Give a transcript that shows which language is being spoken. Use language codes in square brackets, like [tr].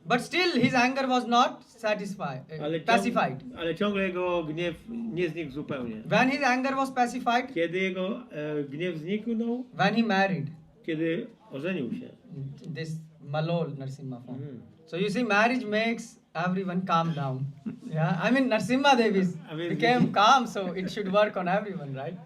[en] But still, his anger was not pacified. [pl] Ale ciągle jego gniew nie znikł zupełnie. [en] When his anger was pacified, [pl] Kiedy jego gniew zniknął, [en] when he married [pl] kiedy ożenił się. [en] this Malol Nrsimha form. So you see, marriage makes everyone calm down. Yeah, I mean, Nrsimhadev became calm, so it should work on everyone, right?